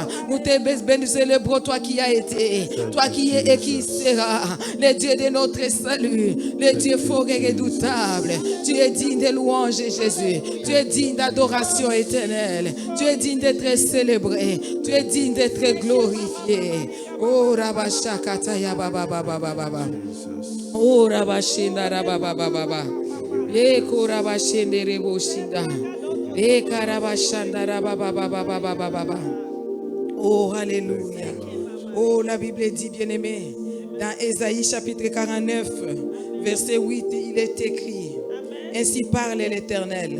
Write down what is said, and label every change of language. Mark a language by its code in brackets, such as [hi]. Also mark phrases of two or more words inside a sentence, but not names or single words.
[fr] Nous te célébrons, toi qui as été, toi qui es et qui sera, le Dieu de notre salut, le Dieu fort et redoutable. Tu es digne de louange, Jésus. Tu es digne d'adoration éternelle. Tu es digne d'être célébré. Tu es digne d'être glorifié. Oh, Rabashakataya Baba Baba Baba. Oh, Rabashinda Baba Baba Baba. Oh, alléluia. Oh, la Bible dit, bien-aimé, dans Ésaïe chapitre 49, verset 8, il est écrit, ainsi parle l'Éternel.